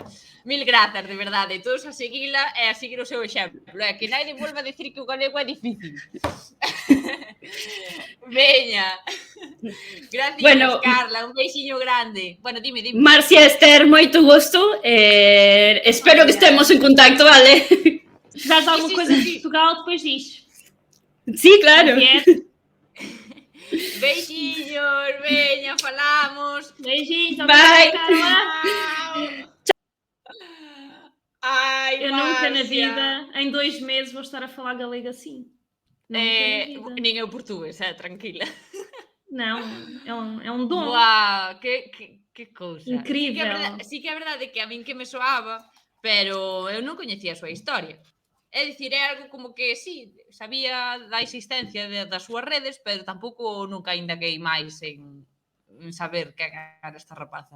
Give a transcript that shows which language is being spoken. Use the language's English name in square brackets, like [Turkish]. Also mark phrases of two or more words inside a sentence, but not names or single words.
[Galician] Mil grazas, de verdade, todos a seguila e a seguir o seu exemplo. Que naide volva a decir que o galego é difícil. Veña. Gracias, bueno, Carla, un beixiño grande. Bueno, dime. Marcia, Esther, moito gusto. Espero que estemos en contacto, vale? [Portuguese] Se quiseres alguma coisa de Portugal, depois diz. [Galician] Sí, claro. Beijinhos, veña, falamos. [Portuguese] Beijinhos. Bye. [Galician] Chao. Ai, [Portuguese] Eu nunca na Márcia! vida, em 2 meses, vou estar a falar galego assim. Nunca na vida. [Galician] Nin eu portugués, tranquila. [Portuguese] Não, é um dom [Galician] Buah, que cousa. [Portuguese] incrível. [Galician] Sí que é verdade que a min que me soaba, pero eu non coñecía a súa historia. É dicir, é algo como que, sí, sabía da existencia das súas redes, pero tampouco nunca indaguei máis en saber que era esta rapaza.